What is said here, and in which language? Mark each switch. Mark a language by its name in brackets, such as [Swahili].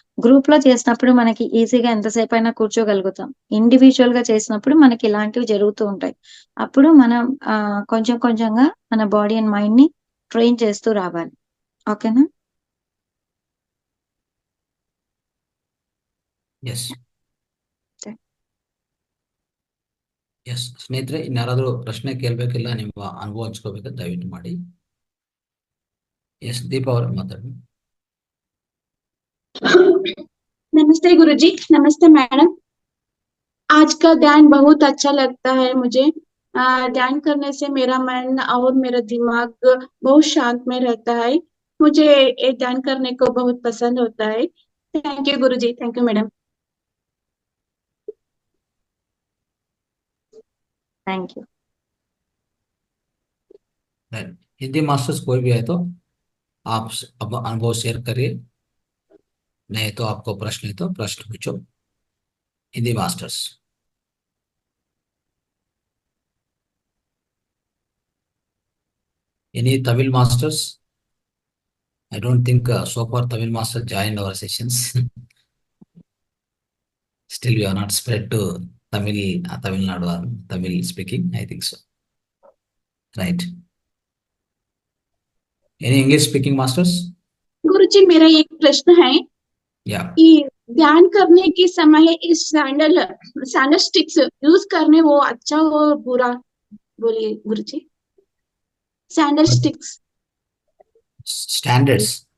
[Telugu] Group లో చేసినప్పుడు మనకి ఈజీగా ఎంతసేపు అయినా కూర్చోగలుగుతాం. ఇండివిజువల్ గా చేసినప్పుడు మనకి ఇలాంటివి జరుగుతూ ఉంటాయి. అప్పుడు మనం కొంచెం కొంచెంగా మన బాడీ అండ్ మైండ్ ని ట్రైన్ చేస్తూ రావాలి. ఓకేనా? [Kannada] ಎಸ್ ಎಸ್ ಸ್ನೇಹಿತರೆ, ಇನ್ಯಾರಾದ್ರೂ ಪ್ರಶ್ನೆ ಕೇಳಬೇಕಿಲ್ಲ, ನಿಮ್ಮ ಅನುಭವ ಹಂಚ್ಕೋಬೇಕು, ದಯವಿಟ್ಟು ಮಾಡಿ. ಎಸ್ ದೀಪಾ ಅವ್ರ ಮಾತಾಡಿ. [Hindi] नमस्ते गुरुजी। नमस्ते मैडम। आज का ध्यान बहुत अच्छा लगता है मुझे। ध्यान करने से मेरा मन और मेरा दिमाग बहुत शांत में रहता है। मुझे ये ध्यान करने को बहुत पसंद होता है। Thank you Guruji. Thank you madam. Thank you. Hindi masters कोई भी है तो आप अब अनुभव शेयर करिए, नहीं तो आपको प्रश्न है तो प्रश्न पूछो। [English] Hindi masters, any Tamil masters? I don't think so far Tamil masters joined our sessions. Still we are not spread to Tamil Nadu or Tamil speaking, I think so. Right. Any English speaking masters? [Hindi] गुरुजी मेरा एक प्रश्न है। [English] Yeah. [Hindi] कि ध्यान करने के समय इस सैंडल स्टिक्स यूज करने वो अच्छा हो बुरा, बोलिए गुरुजी। [English] Sandal sticks, Standards.